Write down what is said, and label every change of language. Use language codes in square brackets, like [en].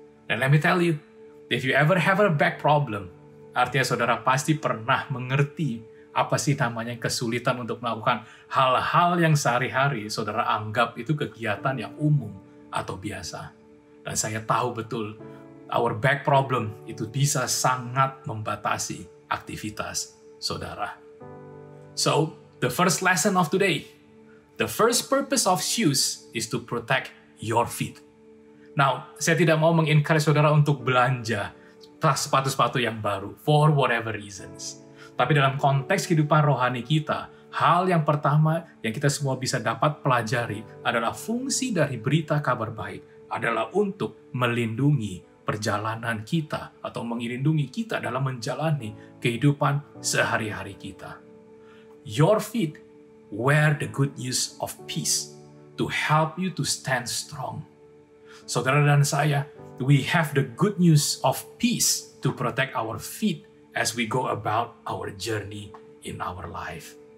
[id] Dan [en] let me tell you, if you ever have a back problem, [id] artinya saudara pasti pernah mengerti apa sih namanya kesulitan untuk melakukan hal-hal yang sehari-hari saudara anggap itu kegiatan yang umum atau biasa. Dan saya tahu betul, [en] our back problem [id] itu bisa sangat membatasi aktivitas saudara. [en] So, the first lesson of today, the first purpose of shoes is to protect your feet. [id] Now, saya tidak mau mengencourage saudara untuk belanja sepatu-sepatu yang baru, [en] for whatever reasons. [id] Tapi dalam konteks kehidupan rohani kita, hal yang pertama yang kita semua bisa dapat pelajari adalah fungsi dari berita kabar baik adalah untuk melindungi perjalanan kita atau melindungi kita dalam menjalani kehidupan sehari-hari kita. [en] Your feet wear the good news of peace to help you to stand strong. [id] Saudara dan saya, [en] we have the good news of peace to protect our feet as we go about our journey in our life.